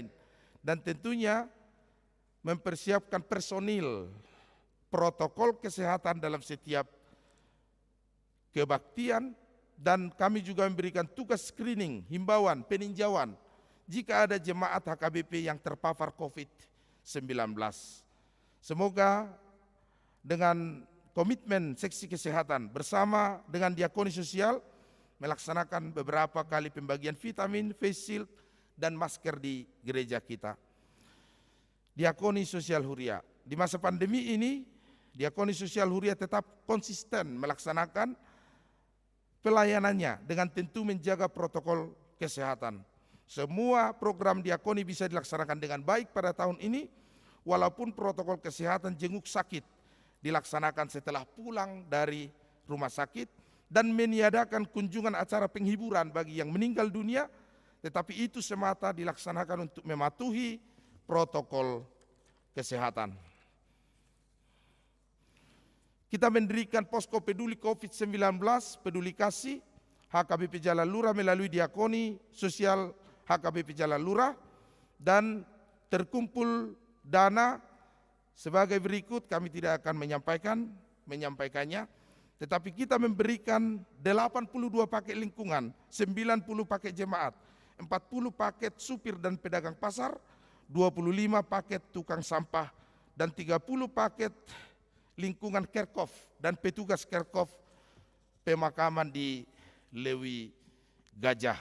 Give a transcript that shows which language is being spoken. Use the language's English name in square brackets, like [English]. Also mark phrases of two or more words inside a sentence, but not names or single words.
[Indonesian] Dan tentunya mempersiapkan personil protokol kesehatan dalam setiap kebaktian, dan kami juga memberikan tugas screening, himbauan, peninjauan jika ada jemaat HKBP yang terpapar COVID-19. Semoga dengan komitmen seksi kesehatan bersama dengan diakoni sosial melaksanakan beberapa kali pembagian vitamin, [English] face shield, [Indonesian] dan masker di gereja kita. Diakoni Sosial Huria. Di masa pandemi ini, Diakoni Sosial Huria tetap konsisten melaksanakan pelayanannya dengan tentu menjaga protokol kesehatan. Semua program diakoni bisa dilaksanakan dengan baik pada tahun ini, walaupun protokol kesehatan jenguk sakit dilaksanakan setelah pulang dari rumah sakit dan meniadakan kunjungan acara penghiburan bagi yang meninggal dunia, tetapi itu semata dilaksanakan untuk mematuhi protokol kesehatan. Kita mendirikan posko peduli COVID-19, peduli kasih, HKBP Jalan Lurah melalui diakoni sosial HKBP Jalan Lurah, dan terkumpul dana sebagai berikut. Kami tidak akan menyampaikannya, tetapi kita memberikan 82 paket lingkungan, 90 paket jemaat, 40 paket supir dan pedagang pasar, 25 paket tukang sampah, dan 30 paket lingkungan Kerkhof dan petugas Kerkhof pemakaman di Lewi Gajah.